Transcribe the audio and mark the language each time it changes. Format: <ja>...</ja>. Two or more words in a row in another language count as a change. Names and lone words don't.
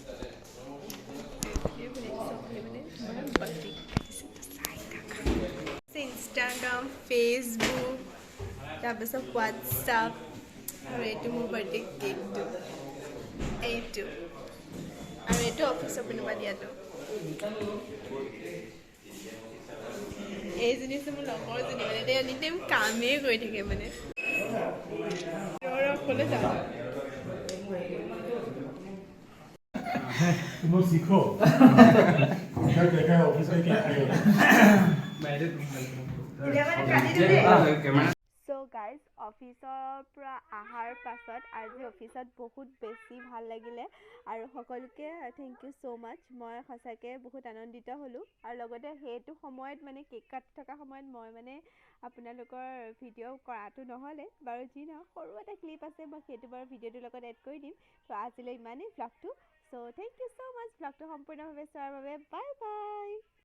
<as>ইনষ্টাগ্ৰাম ফেচবুক তাৰপিছত হোৱাটছআপ আৰু এইটো মোৰ</as> <en>birthday cakeটো</en> <as>এইটো আৰু এইটো অফিচৰ পিনৰ পৰা দিয়াটো এইজনী আছে মোৰ লগৰজনী মানে তেওঁ এনিটাইম কামেই কৰি থাকে মানে ক'লৈ যাওঁ</as> <hi>तुम लोग सीखो क्या देखा है ऑफिस में क्या किया</hi> <en>so guys</en> <as>অফিচৰ পৰা অহাৰ পাছত আজি অফিচত বহুত বেছি ভাল লাগিলে আৰু সকলোকে</as> <en>thank you so much</en> <as>মই সঁচাকৈ বহুত আনন্দিত হ'লোঁ আৰু লগতে সেইটো সময়ত মানে কেক কাটি থকা সময়ত মই মানে আপোনালোকৰ ভিডিঅ' কৰাটো নহ'লে বাৰু যি নহওক সৰু এটা ক্লিপ আছে মই সেইটো বাৰু ভিডিঅ'টোৰ লগত এড কৰি দিম ত' আজিলৈ ইমানেই ভ্লগটো চ'</as> <en>thank you so much</en> <as>ভ্লগটো সম্পূৰ্ণভাৱে চোৱাৰ বাবে</as> <en>bye bye</en>